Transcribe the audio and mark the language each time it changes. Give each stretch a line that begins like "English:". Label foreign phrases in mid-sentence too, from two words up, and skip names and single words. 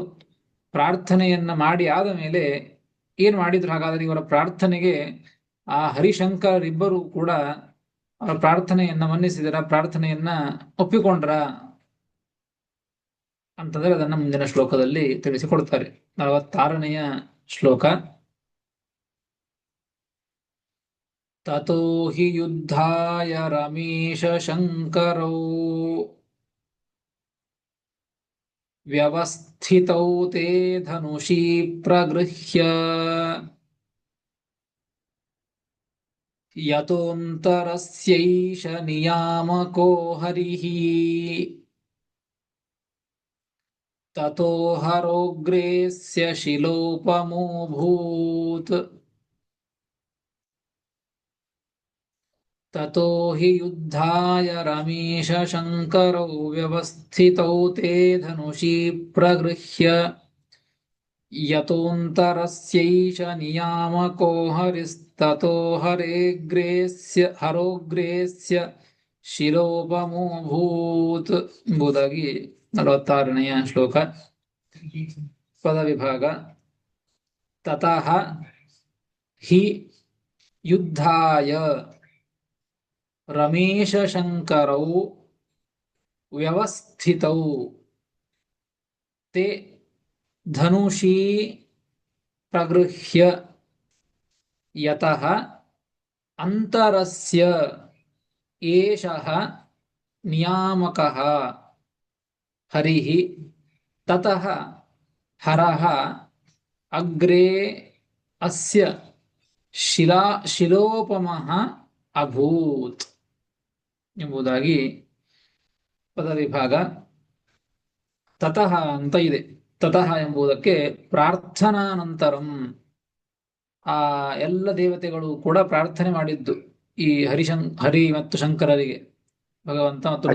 Kannada: ಪ್ರಾರ್ಥನೆಯನ್ನ ಮಾಡಿ ಆದ ಮೇಲೆ ಏನ್ ಮಾಡಿದ್ರು? ಹಾಗಾದ್ರೆ ಇವರ ಪ್ರಾರ್ಥನೆಗೆ ಆ ಹರಿಶಂಕರಿಬ್ಬರು ಕೂಡ ಅವರ ಪ್ರಾರ್ಥನೆಯನ್ನ ಮನ್ನಿಸಿದರ, ಪ್ರಾರ್ಥನೆಯನ್ನ ಒಪ್ಪಿಕೊಂಡ್ರ ಅಂತಂದ್ರೆ ಅದನ್ನ ಮುಂದಿನ ಶ್ಲೋಕದಲ್ಲಿ ತಿಳಿಸಿಕೊಡ್ತಾರೆ. 46ನೆಯ ಶ್ಲೋಕ.
Sanskrit: ತತೋ ಹಿ ಯುದ್ಧಾಯ ರಮೇಶ ಶಂಕರೌ ವ್ಯವಸ್ಥಿತೌ ತೇ ಧನುಷಿ ಪ್ರಗೃಹ್ಯ ಯತೋಂತರಸ್ಯೈಷ ನಿಯಾಮಕೋ ಹರಿಃ ತತೋ ಹರೋಗ್ರೇಸ್ಯ ಶಿಲೋಪಮೋಭೂತ್ ತತೋ ಹಿ ಯುದ್ಧಾಯ ರಮೇಶ ಶಂಕರೌ ವ್ಯವಸ್ಥಿತೌ ತೇ ಧನುಷಿ ಪ್ರಗೃಹ್ಯ ಯತೋಂತರಸ್ಯೈಷ ನಿಯಾಮಕೋ ಹರಿಸ್ತತೋ ಹರೋಗ್ರೇಸ್ಯ ಶಿಲೋಪಮೋಭೂತ್
Kannada: ಎಂಬುದಾಗಿ 46ನೆಯ ಶ್ಲೋಕ. ಪದವಿಭಾಗ.
Sanskrit: ತತಃ ಹಿ ಯುದ್ಧಾಯ ರಮೇಶ ಶಂಕರೌ ವ್ಯವಸ್ಥಿತೌ ತೇ ಧನುಷಿ ಪ್ರಗೃಹ್ಯ ಯತಃ ಅಂತರಸ್ಯ ಏಷಃ ನಿಯಾಮಕಃ ಹರಿಃ ತತಃ ಹರಃ ಅಗ್ರೇ ಅಸ್ಯ ಶಿಲೋಪಮಃ ಅಭೂತ್
Kannada: ಎಂಬುದಾಗಿ ಪದವಿಭಾಗ. ತತಃ ಅಂತ ಇದೆ. ತತಃ ಎಂಬುದಕ್ಕೆ ಪ್ರಾರ್ಥನಾನಂತರಂ, ಆ ಎಲ್ಲ ದೇವತೆಗಳು ಕೂಡ ಪ್ರಾರ್ಥನೆ ಮಾಡಿದ್ದು ಈ ಹರಿ ಮತ್ತು ಶಂಕರರಿಗೆ, ಭಗವಂತ ಮತ್ತು